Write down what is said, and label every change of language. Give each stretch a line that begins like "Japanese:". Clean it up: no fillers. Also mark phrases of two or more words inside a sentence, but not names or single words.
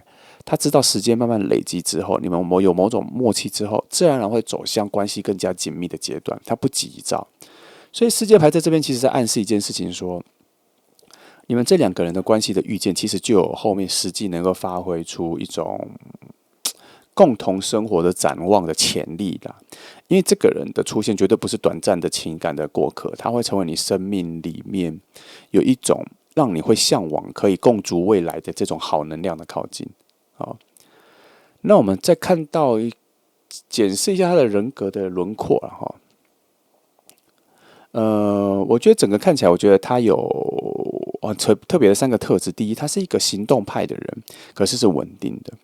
Chinese: 他知道時間慢慢累積之後，你們有某種默契之後，自然而然會走向關係更加緊密的階段。他不急躁，所以世界牌在這邊其實在暗示一件事情說，你們這兩個人的關係的遇見，其實就有後面實際能夠發揮出一種共同生活的展望的潛力啦。因為這個人的出現絕對不是短暫的情感的過客，他會成為你生命裡面有一種讓你會向往可以共築未來的這種好能量的靠近。好，那我們再看到檢視一下他的人格的輪廓了哈。我覺得整個看起來，我覺得他有特別的三個特質。第一，他是一個行動派的人，可是是穩定的。